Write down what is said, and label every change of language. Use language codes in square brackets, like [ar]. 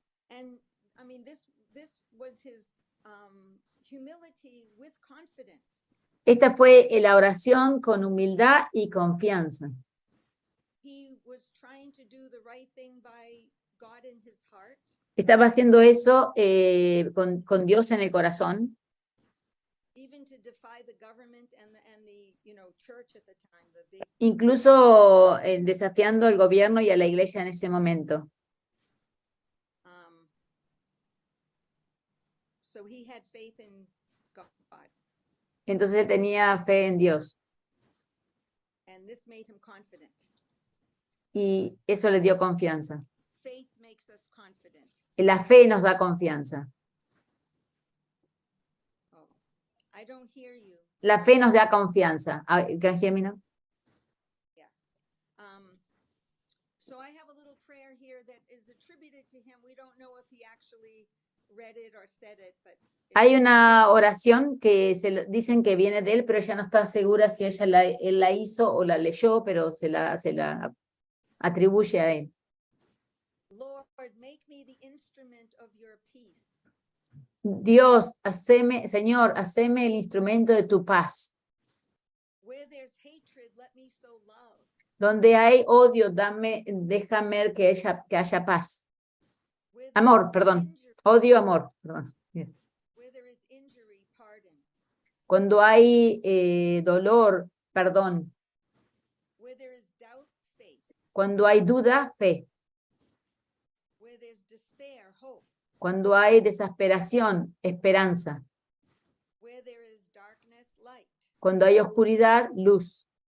[en] And I mean, this was his humility with confidence. [es] Esta fue la oración con humildad y confianza. [en] He was trying to do the right thing by God in his heart. [es] Estaba haciendo eso con Dios en el corazón. [en] Even to defy the government and the church at the time, the big. [es] Incluso desafiando al gobierno y a la iglesia en ese momento. [en] So he had faith in God, [es] Entonces tenía fe en Dios. [en] and this made him confident. [es] Y eso le dio confianza. [en] Faith makes us confident. [es] La fe nos da confianza. [en] Oh, I don't hear you. [es] La fe nos da confianza. [en] Can you hear me now? So I have a little prayer prayer here that is attributed to him. We don't know if he actually read it or said it, but [es] Hay una oración que dicen que viene de él, pero ella no está segura si él la hizo o la leyó, pero se la atribuye a él. [en] Lord, make me the instrument of your peace. [es] Dios, Señor, haceme el instrumento de tu paz. [en] Where there's hatred, let me sow love. [es] Donde hay odio, déjame que haya paz. [en] Where there [es] Amor, [en] is [es] perdón. [en] injury- [es] Odio, amor. Perdón. [en] Where there is injury, pardon. [es] Cuando hay dolor, perdón. [en] Where there is doubt, faith. [es] Cuando hay duda, fe. [en] Where there's despair, hope. [es] Cuando hay desesperación, esperanza. [en] Where there is darkness, light. [es] Cuando hay oscuridad, luz.